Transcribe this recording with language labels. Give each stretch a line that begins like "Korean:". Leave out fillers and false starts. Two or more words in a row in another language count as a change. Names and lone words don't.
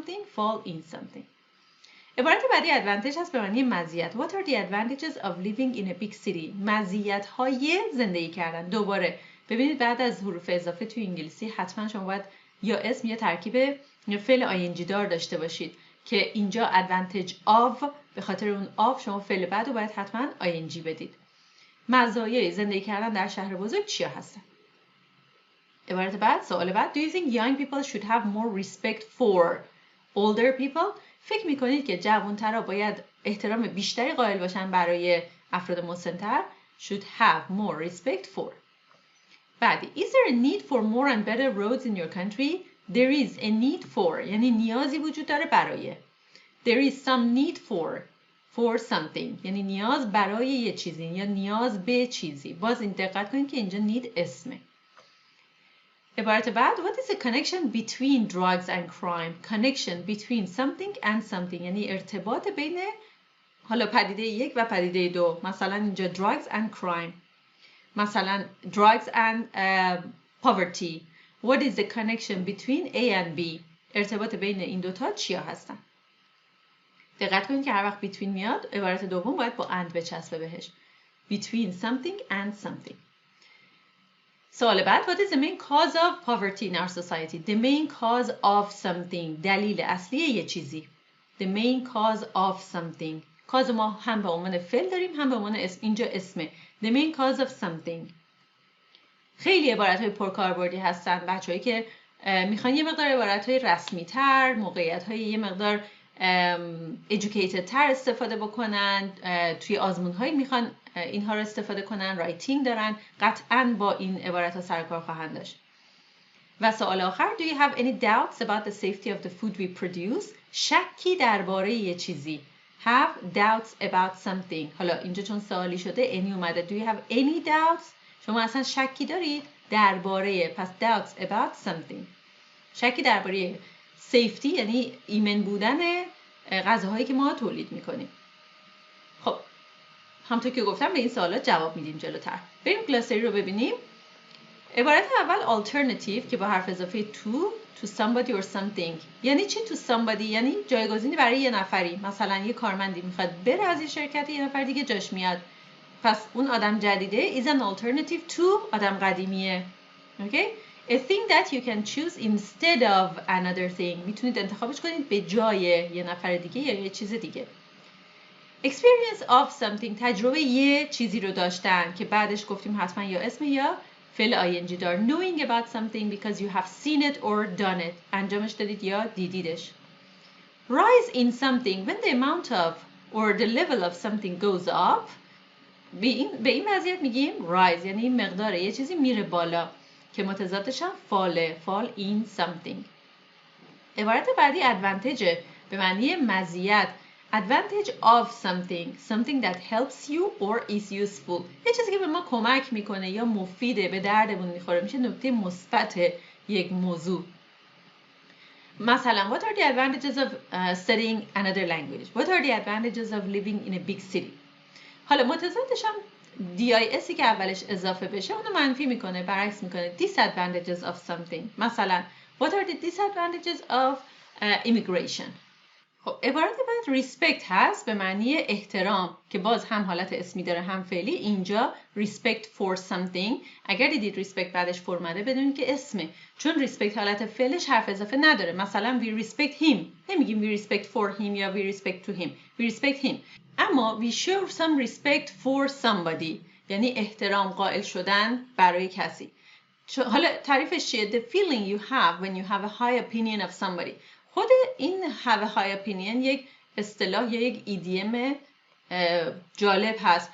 English: Rise in something, fall in something.
Persian: عبارت بعدی advantage هست به معنی مزیت.
English: What are the advantages of living in a big city؟
Persian: مزیت‌های زندگی کردن. دوباره ببینید بعد از حروف اضافه توی انگلیسی حتما شما باید یا اسم یا ترکیب یا فعل ing دار داشته باشید که اینجا
English: advantage of
Persian: به خاطر اون of شما فعل بعد رو باید حتما ing بدید. مزایای زندگی کردن در شهر بزرگ چیا هستن؟ عبارت بعد، سوال بعد.
English: Do you think young people should have more respect for older people؟
Persian: فکر میکنید که جوان‌ترا باید احترام بیشتری قائل باشن برای افراد مسن‌تر؟
English: Should have more respect for.
Persian: بعدی.
English: Is there a need for more and better roads in your country؟ There is a need for
Persian: یعنی نیازی وجود داره برای.
English: There is some need for something
Persian: یعنی نیاز برای یه چیزی یا نیاز به چیزی. باز این دقت کنید که اینجا need اسمه. عبارت بعد.
English: What is the connection between drugs and crime؟ Connection between something and something
Persian: یعنی ارتباط بین حالا پدیده یک و پدیده دو.
English: مثلا اینجا drugs and crime. مثلا drugs and poverty. What is the connection between A and B؟
Persian: ارتباط بین این دوتا چیا هستن؟ دقت کنید که هر وقت between میاد عبارت دوم باید با and بچسبه بهش.
English: Between something and something.
Persian: سوال بعد.
English: What is the main cause of poverty in our society؟ The main cause of something
Persian: دلیل اصلی یه چیزی.
English: The main cause of something.
Persian: cause ما هم به عنوان فعل داریم هم به عنوان اسم. اینجا اسمه.
English: The main cause of something.
Persian: خیلی عبارت‌های پرکاربردی هستن بچه‌هایی که میخوان یه مقدار عبارت‌های رسمی‌تر، موقعیت‌های یه مقدار educated تر استفاده بکنن، توی آزمون‌هایی میخوان اینها رو استفاده کنن، رایتینگ دارن، قطعاً با این عبارت‌ها سر کار خواهند داشت. و سوال آخر.
English: Do you have any doubts about the safety of the food we produce؟
Persian: شکی درباره یه چیزی.
English: Have doubts about something.
Persian: حالا اینجا چون سوالی شده any اومده.
English: Do you have any doubts؟
Persian: شما اصلا شکی دارید درباره، پس
English: doubts about something.
Persian: شکی درباره safety یعنی ایمن بودن غذاهایی که ما تولید میکنیم. خب همونطور که گفتم به این سوالات جواب میدیم جلوتر. بریم گلاسری رو ببینیم. عبارت اول alternative که با حرف اضافه
English: to somebody or something.
Persian: یعنی چی
English: to somebody؟
Persian: یعنی جایگزینی برای یه نفری. مثلا یه کارمندی میخواد بره از یه شرکتی، یه نفر دیگه جاش میاد. پس اون آدم جدیده
English: is an alternative to
Persian: آدم قدیمیه. Okay?
English: A thing that you can choose instead of another thing.
Persian: میتونید انتخابش کنید به جای یه نفر دیگه یا یه چیز دیگه.
English: Experience of something.
Persian: تجربه یه چیزی رو داشتن که بعدش گفتیم حتما یا اسم یا فعل ing دار.
English: Knowing about something because you have seen it or done it.
Persian: انجامش دادید یا دیدیدش.
English: Rise in something when the amount of or the level of something goes up.
Persian: به این وضعیت میگیم rise یعنی مقدار یه چیزی میره بالا که متضادش هم
English: fall in something.
Persian: عبارت بعدی advantage به معنی مزیت.
English: Advantage of something that helps you or is useful.
Persian: یه چیزی که به ما کمک میکنه یا مفیده، به دردمون میخوره، میشه نکته مثبت یک موضوع.
English: مثلا what are the advantages of studying another language؟ What are the advantages of living in a big city؟
Persian: حالا متضادش هم DIS که اولش اضافه بشه اونو منفی میکنه، برعکس میکنه.
English: Disadvantages of something. مثلا what are the disadvantages of immigration؟
Persian: خب عبارت بعد respect هست به معنی احترام که باز هم حالت اسمی داره هم فعلی.
English: اینجا respect for something.
Persian: اگر دیدید respect بعدش فرمده بدونید که اسمه، چون respect حالت فعلش حرف اضافه نداره.
English: مثلا we respect him نمیگیم we respect for him یا we respect to him. We respect him.
Persian: اما
English: we show some respect for somebody
Persian: یعنی احترام قائل شدن برای کسی. حالا تعریفش چیه؟
English: The feeling you have when you have a high opinion of somebody.
Persian: خود این
English: have a high opinion
Persian: یک اصطلاح یا یک ایدیم جالب هست.